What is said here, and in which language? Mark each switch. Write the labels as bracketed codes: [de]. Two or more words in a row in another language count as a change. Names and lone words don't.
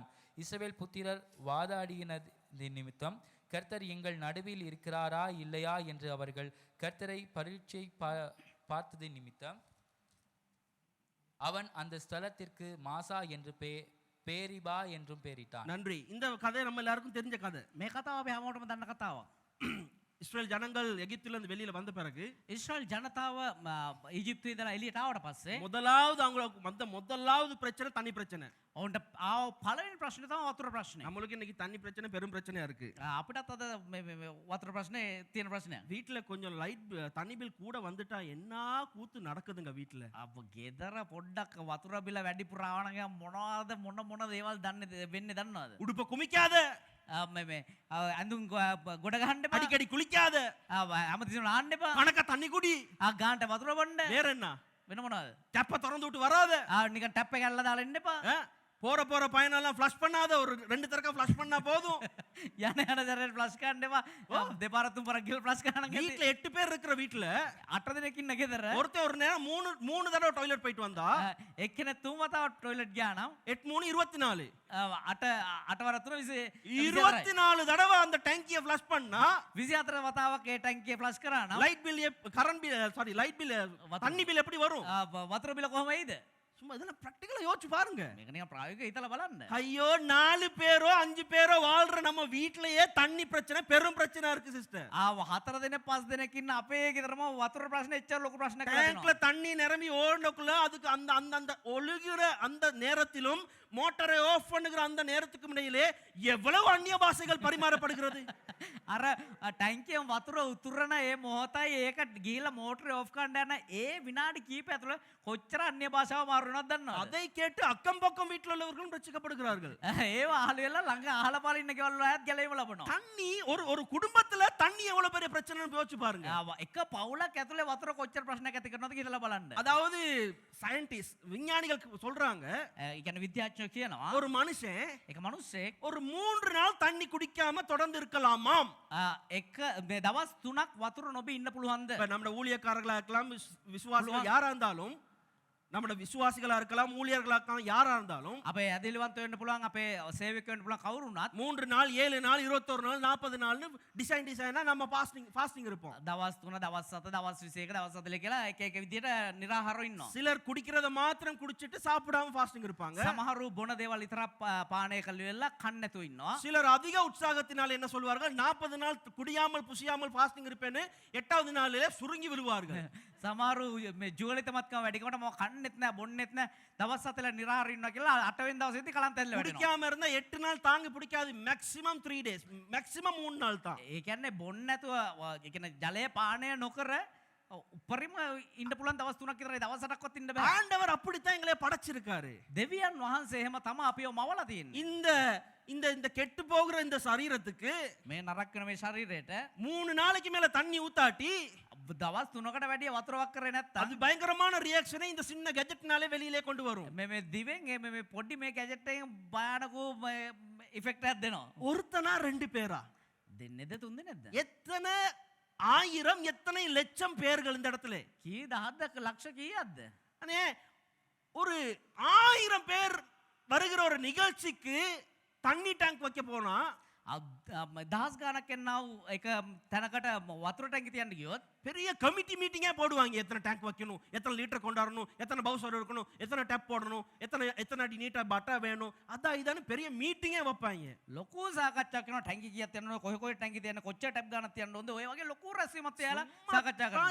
[ta] இஸ்ரவேல் புத்திரர் வாதாடினது நிமித்தம் கர்த்தர் எங்கள் நடுவில் இருக்கிறாரா இல்லையா என்று அவர்கள் கர்த்தரை பரீட்சை பார்த்தது நிமித்தம் அவன் அந்த ஸ்தலத்திற்கு மாசா என்று பேரிபா என்றும் பெயரிட்டான். நன்றி. இந்த கதை நம்ம எல்லாருக்கும் தெரிஞ்ச கதை. [si] මේ කතාව අපි හැමෝටම දන්න කතාවක්. [ta] இஸ்ரேல் ஜனங்கள் எகிப்திலிருந்து வெளியில வந்த பிறகு [si] ඉස්රායල් ජනතාව ඊජිප්තුවේ ඉඳලා එළියට ආවට පස්සේ [ta] முதலாவது அவங்களுக்கு வந்த முதலாவது பிரச்சனை தண்ணி பிரச்சனை. [si] ඔවුන්ට ආව පළවෙනි ප්‍රශ්නේ තමයි වතුර ප්‍රශ්නේ. [ta] நம்மளுக்கு இன்னைக்கு தண்ணி பிரச்சனை பெரும் பிரச்சனையா இருக்கு. [si] අපිටත් අද මේ වතුර ප්‍රශ්නේ තියෙන ප්‍රශ්නයක්. [ta] வீட்டுல கொஞ்சம் லைட் தண்ணி பில் கூட வந்துட்டா என்ன கூத்து நடக்குதுங்க வீட்டுல. [si] අප ගෙදර පොඩ්ඩක් වතුර බිල වැඩිපුර ආවනම් මොනවද මොන දේවල් වෙන්නේ දන්නවද? [ta] உடுப்ப குமிக்காத, [si] ඇඳුම් ගොඩ ගහන්න එපා. [ta] அடிக்கடி குளிக்காத, [si] හැමතිස්සෙම නාන්න එපා. [ta] கணக்க தண்ணி குடி, [si] ගානට වතුර බොන්න. [ta] வேற என்ன [si] වෙන මොනවද? [ta] டப்ப திறந்து விட்டு வராத, [si] නිකන් ටැප් එක ඇල්ලලා දාලා ඉන්න එපා. [ta] போற பயனெல்லாம் ஃப்ளஷ் பண்ணாத, ஒரு 2 தடவை ஃப்ளஷ் பண்ணா போதும். [si] යන දරේ ෆ්ලෂ් කරන්න එපා. දෙපාර තුන් පාරක් ගිහලා ෆ්ලෂ් කරන්න. [ta] வீட்ல 8 பேர் இருக்கிற வீட்ல [si] 8 දෙනෙක් ඉන්න ගෙදර [ta] ஒருத்தன் ஒரு நேரம் 3 தடவை டாய்லெட் போயிட்டு வந்தா [si] එක්කෙනෙක් තුන් වතාවක් ටොයිලට් ගියා නම් [ta] 8 3 24 [si] 8 වර තුන [ta] 24 தடவை அந்த டேங்கியை ஃப்ளஷ் பண்ணா [si] 24 වතාවක් ඒ ටැංකිය ෆ්ලෂ් කරා නම් [en] light bill current bill sorry light bill [ta] தண்ணி பில் எப்படி வரும்? [si] වතුර බිල කොහොම වෙයිද? [ta] சும்மா இதெல்லாம் பிராக்டிகலா யோசிச்சு பாருங்க. [si] මේක නිකන් ප්‍රායෝගිකව හිතලා බලන්න. [ta] ஐயோ 4 பேரோ 5 பேரோ வாழ்ற நம்ம வீட்லயே தண்ணி பிரச்சனை பெரும் பிரச்சனை இருக்கு சிஸ்டர். [si] 4 දෙනෙක් 5 දෙනෙක් ඉන්න අපේ ගෙදරම වතුර ප්‍රශ්නේ එච්චර ලොකු ප්‍රශ්නයක් [ta] டேங்க்ல தண்ணி நிரம்பி ஓடනக்குள்ள அதுக்கு அந்த ஒழுகுற அந்த நேரத்திலும் மோட்டரை ஆஃப் பண்ணுகிற அந்த நேரத்துக்கு இடையிலே எவ்வளவு அந்நிய பாஷைகள் பரிமாறப்படுகிறது. [si] අර ටැංකියෙන් වතුර උතුරන ඒ මොහොතයි ඒක ගිහිල්ලා මෝටරේ ඔෆ් කරන්න යන ඒ විනාඩි කිහිපය ඇතුළත කොච්චර අන්‍ය භාෂාව මාරු වෙනවද දන්නවද? [ta] அதை கேட்டு அக்கம் பக்கம் வீட்டில் உள்ளவர்களும் ரட்சிக்கப்படுகிறார்கள். [si] ඒව අහල වෙලා ළඟ අහල පාල ඉන්න ගෙවල් වල ගැලවීම ලබනවා. [ta] தண்ணி ஒரு குடும்பத்துல தண்ணி எவ்வளவு பெரிய பிரச்சனைன்னு யோசிச்சு பாருங்க. [si] එක පවුලක් ඇතුලේ වතුර කොච්චර ප්‍රශ්නයක් ඇති කරනවද කියලා බලන්න. [ta] அதாவது சயின்டிஸ்ட் விஞ்ஞானிகள் சொல்றாங்க, [si] ඒ කියන්නේ විද්‍යාඥයෝ කියනවා [ta] ஒரு மனுஷன் [si] එක මිනිස්සෙක් [ta] ஒரு 3 நாள் தண்ணி குடிக்காம தொடர்ந்து இருக்கலாமாம். [si] එක දවස් 3ක් වතුර නොබී ඉන්න පුළුවන්ද? [ta] இப்ப நம்ம ஊழியக்காரர்களா இருக்கலாம், விசுவாசிகள் யாரா இருந்தாலும், நம்மட விசுவாசிகளா இருக்கலாம், ஊழியர்களா இருக்கலாம், யாரா இருந்தாலும் [si] අපේ ඇදිලිවන්ත වෙන්න පුළුවන්, අපේ සේවක වෙන්න පුළුවන් කවුරු වුණත් [ta] 3 நாள் 7 நாள் 21 நாள் 40 நாள்னு டிசைனா நம்ம ஃபாஸ்டிங் இருப்போம். [si] දවස් 3 දවස් 7 දවස් 21 දවස් 40 කියලා එක එක විදියට निराहाරව ඉන්නවා. [ta] சிலர் குடிக்கிறத மாத்திரம் குடிச்சிட்டு சாப்பிடாம ஃபாஸ்டிங் இருப்பாங்க. [si] සමහරු බොන දේවල් විතරක් පානය කළා කන්න නැතුව ඉන්නවා. [ta] சிலர் அதிக உற்சாகத்தினால் என்ன சொல்வார்கள், 40 நாள் குடியாமல் புசியாமல் ஃபாஸ்டிங் இருப்பேன்னு 8வது நாளிலே சுருங்கி விழுவார்கள். [si] සමහරු මේ ජීවිතමත්කම වැඩිකොට මොකක් කන්නෙත් නැහැ බොන්නෙත් නැහැ දවස් 7ල निराहाර ඉන්නවා කියලා 8 වෙනි දවසේදී කලන්තෙල්ල වැඩිනවා. [ta] குடிக்காம இருந்தா 8 நாள் தாங்க பிடிக்காது, [en] maximum 3 days, [ta] மேக்ஸिमम 3 நாள் தான். [si] ඒ කියන්නේ බොන්න නැතුව ඒ කියන්නේ ජලය පානය නොකර උපරිම ඉන්න පුළුවන් දවස් 3ක් විතරයි, දවස් 8ක්වත් ඉන්න බෑ. [ta] ஆண்டவர் அப்படித்தான் எங்களை படைச்சிருக்காரு. [si] දෙවියන් වහන්සේ එහෙම තමයි අපිව මවලා තියෙන්නේ. [ta] இந்த கெட்டு போகிற இந்த சரீரத்துக்கு [si] මේ නරක වෙන මේ ශරීරයට [ta] 3 நாளைக்கு மேல தண்ணி ஊத்தாட்டி [si] දවස් 3කට වැඩිය වතුරක් කරේ නැත්තම් [ta] அது பயங்கரமான ரியாக்ஷனை இந்த சின்ன கெஜெட்னாலே வெளியிலே கொண்டு வரும். [si] මේ දිවෙන් මේ පොඩි මේ ගැජට් එකෙන් භයානක ඉෆෙක්ට් එකක් දෙනවා. [ta] ஒருத்தனா 2 பேரா [si] දෙන්නේද තුන් දෙනෙක්ද? [ta] எத்தனை ஆயிரம் எத்தனை லட்சம் பேர்கள் இந்த இடத்துல, [si] කී දහස්ක ලක්ෂ කීයක්ද? [ta] அண்ணே ஒரு 1000 பேர் வருகிற ஒரு நிகழ்ச்சிக்கு தண்ணி டேங்க் வைக்க போனா [si] දහස් ගානක් එන්නාව එක තැනකට වතුර ටැංකි තියන්න ගියොත් [ta] பெரிய [en] committee meeting [ta] போடுவாங்க. எத்தனை டேங்க் வைக்கணும், எத்தனை லிட்டர் கொண்டாடணும், எத்தனை பவுசர் இருக்கணும், எத்தனை டேப் போடணும், எத்தனை அடி நீட்டா பட்டா வேணும், அதான் இதான்னு பெரிய மீட்டிங்கே வைப்பாங்க. [si] ලොකු සාකච්ඡාවක් කරනවා ටැංකි කීයක් තියන්න කොහෙ කොහෙ ටැංකි තියන්න කොච්චර ටැප් ගානක් තියන්න ඕනද ඔය වගේ ලොකු රැස්වීමක් තියලා සාකච්ඡා කරනවා.